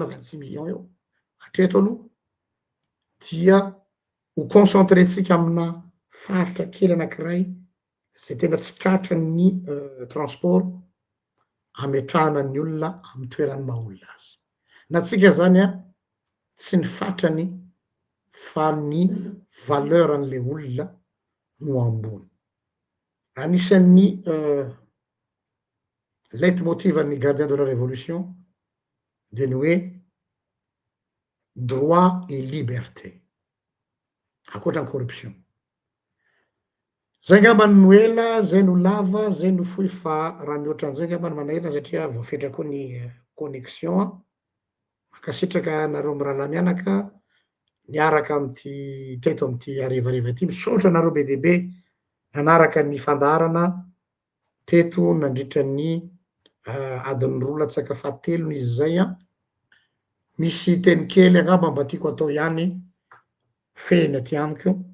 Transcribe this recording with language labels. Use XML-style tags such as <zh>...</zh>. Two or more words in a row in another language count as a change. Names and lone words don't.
<mg>26 millions eo hatreto aloha dia ho concentrétsika amina faritra kely anankiray zay tena tsy tratra ny transport ametrahana ny olona amy toerany maha olona azy na tsika zany tsy ny fatrany fa ny valeur an'le olona no ambony anisan'ny leitmotiv an'ny</mg> <fr>gardien de la révolution</fr> <mg>de ny hoe</mg> <fr>droit et liberté</fr> <mg>akoatrany corruption zay ngamba no ela zay no lava zay no fohy fa raha mihoatran'izay ngamba no manahirana satria voafetra koa ny connexion makasitraka nareo amy raha mianaka niaraka amty teto amty arivariva ty misaotra nareo be deabe nanaraka ny fandarana teto nandritra ny adiny roa latsaka fahatelony izy zay misy teny kely angamba mba tiako atao ihany feny aty amiko</mg>